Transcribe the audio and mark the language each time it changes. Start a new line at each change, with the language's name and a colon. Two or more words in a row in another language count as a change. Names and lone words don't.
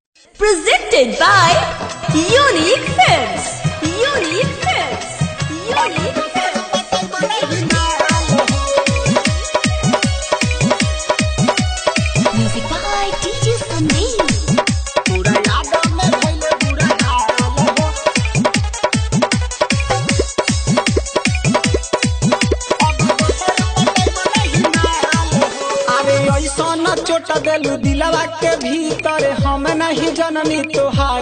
English: Presented by Unique Films. Unique Films. Unique Films. Music by DJ Sandeep.
Bhojpuri: चोटा देलू दिलवा के भीतर हम नहीं जननी तोहार